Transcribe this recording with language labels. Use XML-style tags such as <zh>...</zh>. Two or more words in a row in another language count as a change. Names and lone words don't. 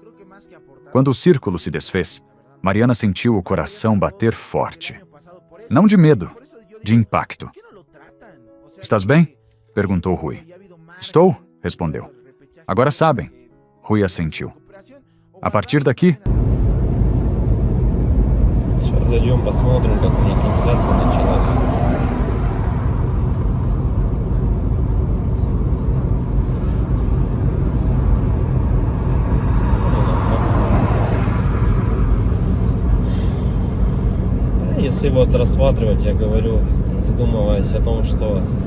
<pt>Quando o círculo se desfez, Mariana sentiu o coração bater forte. Não de medo, de impacto. Estás bem? Perguntou Rui. Estou, respondeu. Agora sabem. Rui assentiu. A partir daqui...</pt> <ru>Сейчас зайдем, посмотрим, как у них трансляция началась. Если вот рассматривать, я говорю, задумываясь о том, что</ru>